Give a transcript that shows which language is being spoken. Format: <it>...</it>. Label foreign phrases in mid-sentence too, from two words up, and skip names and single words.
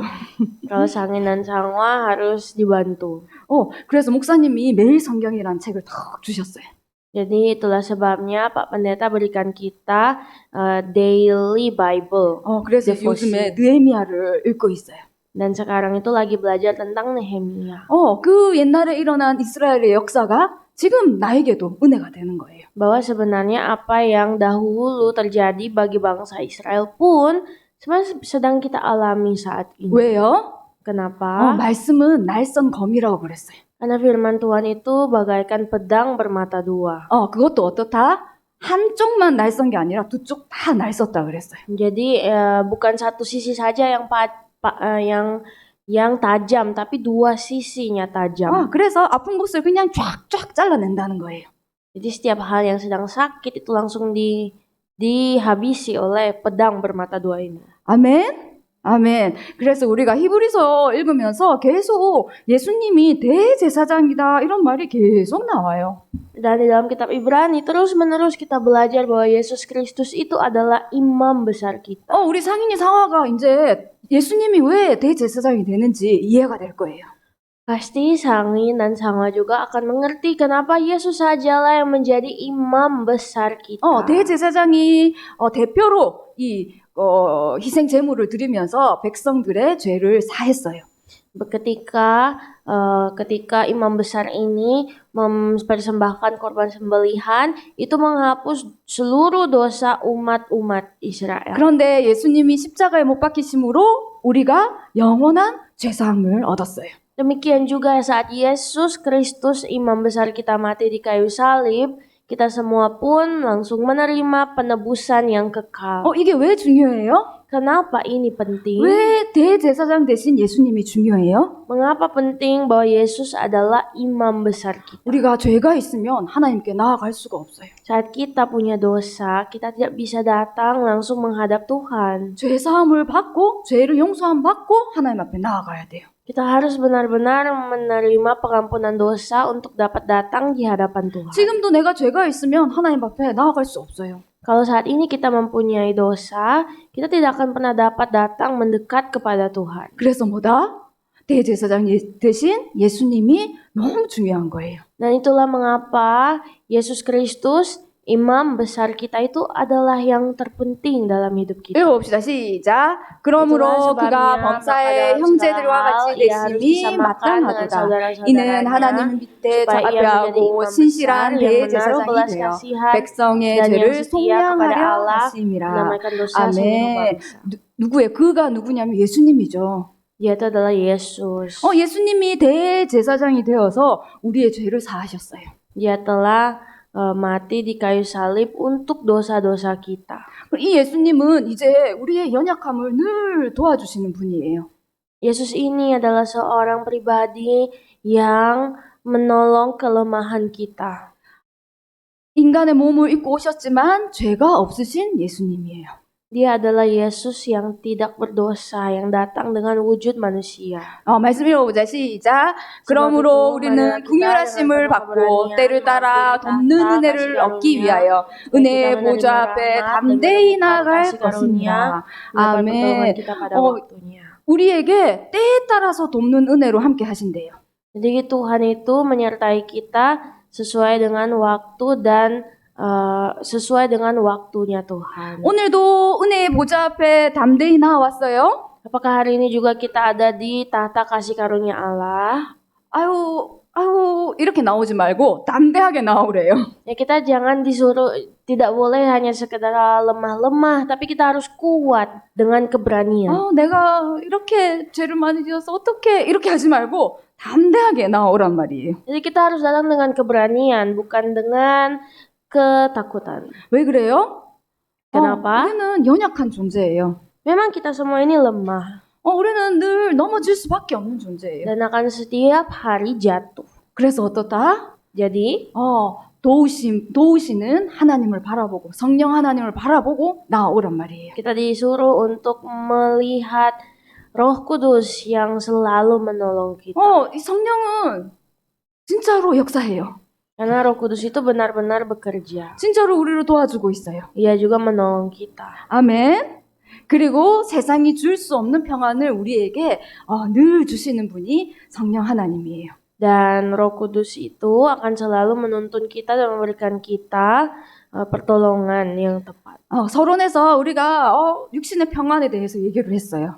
<id>Kalau Sangin dan Sangwa harus dibantu.</id> <ko>그래서 목사님이 매일 성경이란 책을 탁 주셨어요.</ko> <id>Jadi itulah sebabnya Pak Pendeta berikan kita</id> <en>daily Bible.</en> <ko>그래서 devotion. 요즘에 느헤미야를 읽고 있어요.</ko> <id>Dan sekarang itu lagi belajar tentang Nehemia.</id> <ko>그 옛날에 일어난 이스라엘의 역사가 지금 나에게도 은혜가 되는 거예요.</ko> <id>Bahwa sebenarnya apa yang dahulu terjadi bagi bangsa Israel pun sebenarnya sedang kita alami saat ini.</id> <ko>왜요?</ko> <id>Kenapa?</id> <ko>말씀은 날선 검이라고 그랬어요.</ko> <id>Karena firman Tuhan itu bagaikan pedang bermata dua.</id> <ko>그것도 어떻다? 한쪽만 날선 게 아니라 두 쪽 다 날섰다 그랬어요.</ko> <id>Jadi bukan satu sisi saja yang tajam, tapi dua sisinya tajam.</id> <ko>그래서 아픈 곳을 그냥 쫙쫙 잘라낸다는 거예요.</ko> <id>Jadi setiap hal yang sedang sakit itu langsung dihabisi oleh pedang bermata dua ini.</id> <ko>아멘. 아멘. 그래서 우리가 히브리서 읽으면서 계속 예수님이 대제사장이다 이런 말이 계속 나와요.</ko> <id>Dan di dalam kitab Ibrani terus-menerus kita belajar bahwa Yesus Kristus itu adalah imam besar kita.</id> <ko>우리 상인이 상화가 이제 예수님이 왜 대제사장이 되는지 이해가 될 거예요.</ko> <id>Pasti Sangin dan Sangwa juga akan mengerti kenapa Yesus sajalah yang menjadi imam besar kita.</id> <ko>대제사장이 대표로 이 희생 제물을 드리면서 백성들의 죄를 사했어요.</ko> <id>Ketika imam besar ini mempersembahkan korban sembelihan, itu menghapus seluruh dosa umat Israel.</id> <ko>그런데 예수님이 십자가에 못 박히심으로 우리가 영원한 죄사함을 얻었어요.</ko> <id>Demikian juga saat Yesus Kristus imam besar kita mati di kayu salib, kita semua pun langsung menerima penebusan yang kekal.</id> <ko>이게 왜 중요해요?</ko> <id>Kenapa ini penting?</id> <ko>왜 대제사장 대신 예수님이 중요해요?</ko> <id>Mengapa penting bahwa Yesus adalah imam besar kita?</id> <ko>우리가 죄가 있으면 하나님께 나아갈 수가 없어요.</ko> <id>Saat kita punya dosa, kita tidak bisa datang langsung menghadap Tuhan.</id> <ko>죄 사함을 받고 죄를 용서함 받고 하나님 앞에 나아가야 돼요.</ko> <id>Kita harus benar-benar menerima pengampunan dosa untuk dapat datang di hadapan Tuhan.</id> <ko>지금도 내가 죄가 있으면 하나님 앞에 나아갈 수 없어요.</ko> <id>Kalau saat ini kita mempunyai dosa, kita tidak akan pernah dapat datang mendekat kepada Tuhan.</id> <ko>그래서 뭐다? 대제사장 대신 예수님이 너무 중요한 거예요.</ko> <id>Dan itulah mengapa Yesus Kristus, imam besar kita itu adalah yang terpenting dalam hidup kita.</id> <ko>읽어봅시다. 시작. 그러므로 그가 범사의 형제들과 같이 되심이 마땅하도다. 이는 하나님 밑에 자비하고 신실한 대제사장이 되어 백성의 죄를 속량하려 하심이라. 아멘. 누구예요? 그가 누구냐면 예수님이죠.</ko> <id>Yaitu adalah Yesus.</id> <ko>예수님이 대제사장이 되어서 우리의 죄를 사하셨어요.</ko> <id>Dia telah mati di kayu salib untuk dosa-dosa kita.</id> <ko>이 예수님은 이제 우리의 연약함을 늘 도와주시는 분이에요.</ko> <id>Yesus ini adalah seorang pribadi yang menolong kelemahan kita.</id> <ko>인간의 몸을 입고 오셨지만 죄가 없으신 예수님이에요.</ko> <id>Dia adalah Yesus yang tidak berdosa, yang datang dengan wujud manusia.</id> <ko>말씀 읽어보자. 시작. 그러므로 우리는 긍휼하심을 받고 때를 따라 돕는 은혜를 얻기 위하여 은혜의 보좌 앞에 담대히 나아갈 것입니다. 아멘. 우리에게 때에 따라서 돕는 은혜로 함께 하신대요.</ko> <id>Jadi Tuhan itu menyertai kita sesuai dengan waktu dan sesuai dengan waktunya Tuhan.</id> <ko>오늘도 은혜의 보좌 앞에 담대히 나왔어요?</ko> <id>Apakah hari ini juga kita ada di tahta kasih karunia Allah?</id> <ko>아유, 이렇게 나오지 말고 담대하게 나오래요.</ko> <id>Ya kita jangan disuruh, tidak boleh hanya sekedar lemah-lemah, tapi kita harus kuat dengan keberanian.</id> <ko>내가 이렇게 죄를 많이 지어서 어떻게 이렇게 하지 말고 담대하게 나오란 말이에요.</ko> <id>Jadi kita harus datang dengan keberanian, bukan dengan ketakutan.</id> <ko>왜 그래요?</ko> <id>Kenapa?</id> <ko>우리는 연약한 존재예요.</ko> <id>Memang kita semua ini lemah</id> <ko>우리는 늘 넘어질 수밖에 없는 존재예요.</ko> <id>dan akan setiap hari jatuh.</id> <ko>그래서 어떻다?</ko> <id>Jadi</id> <ko>도우시는 하나님을 바라보고 성령 하나님을 바라보고 나오란 말이에요.</ko> <id>kita disuruh untuk melihat Roh Kudus yang selalu menolong kita.</id> <ko>이 성령은 진짜로 역사해요.</ko> <id>Karena Roh Kudus itu benar-benar bekerja.</id> <ko>진짜로 우리를 도와주고 있어요.</ko> <id>Ia juga menolong kita.</id> <ko>아멘. 그리고 세상이 줄 수 없는 평안을 우리에게 늘 주시는 분이 성령 하나님이에요.</ko> <id>Dan Roh Kudus itu akan selalu menuntun kita dan memberikan kita pertolongan yang tepat.</id> <ko>서론에서 우리가 육신의 평안에 대해서 얘기를 했어요.</ko>